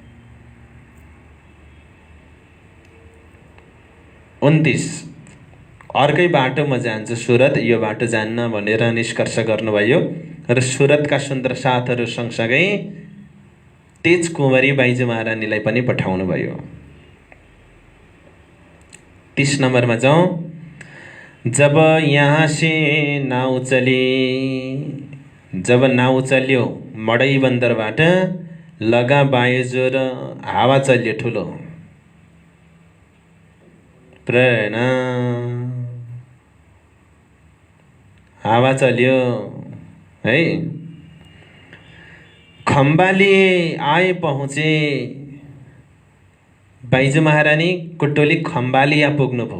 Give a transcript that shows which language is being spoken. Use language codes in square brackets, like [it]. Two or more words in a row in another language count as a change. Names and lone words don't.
[ne] 29 अर्कै बाटोमा जान्छु सुरत, यो बाटो जान्न भनेर निष्कर्ष गर्नुभयो र सुरतका सुन्दर साथहरू सँगसँगै तेज कुँवरी बाइजू महारानीलाई पनि पठाउनु भयो। 30 नम्बरमा जाउँ। [hi] जब यहाँ से नाउ चली, [ne] जब नाउ चल्यो मडै बन्दरबाट, [hi] लगा वायु जोर, [ne] हावा चल्यो ठुलो। प्रेरणा हावा चल्यो है। [hi] खम्बालिए आए पहुँचे, [ne] बाइजू महारानी कुटोली खम्बालिया पुग्नु भयो।